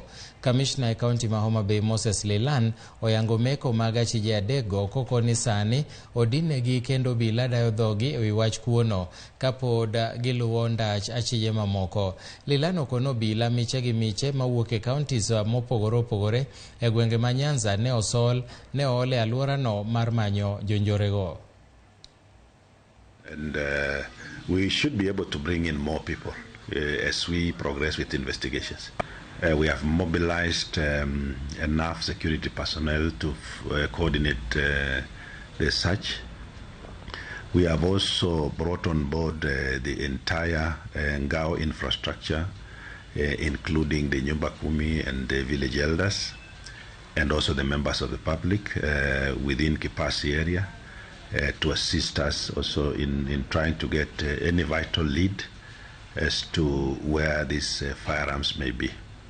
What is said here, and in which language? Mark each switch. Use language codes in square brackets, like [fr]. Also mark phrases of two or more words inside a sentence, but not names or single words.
[luo] Kamishna e kaonti ma Homa Bay Moses Lilan oyango meko mag achije adekgo koko ni sani odinegi kendo obila dayo dhogi e wi wach kuono kapod giluwo ndach achije mamoko. Lilan okono obila miche gi miche mawuok e kaontis mopogore opogore e gwenge ma Nyanza ne ool e aluorano mar manyo jonjorego. [en] And we should be able to bring in more people as we progress with investigations. We have mobilized enough security personnel to coordinate the search. We have also brought on board the entire Ngao infrastructure, including the Nyumba Kumi and the village elders, and also the members of the public within Kipasi area to assist us also in trying to get any vital lead as to where these firearms may be.